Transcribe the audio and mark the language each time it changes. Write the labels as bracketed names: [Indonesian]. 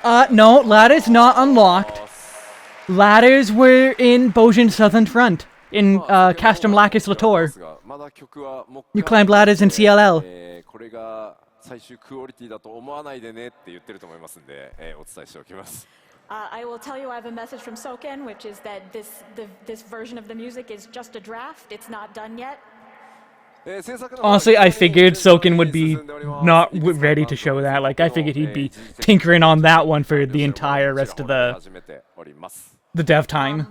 [English] No, ladders not unlocked. Ladders were in Bojin Southern Front. In Castrum Lacus Latour. You climbed ladders in CLL. [Japanese] これが最終クオリティだと思わないでねって言ってると思いますんで、お伝えしておきます。 [English] I will tell you I have a message from Soken, which is that this version of the music is just a draft. It's not done yet. Honestly, I figured Soken would be not ready to show that. Like, I figured he'd be tinkering on that one for the entire rest of the dev time.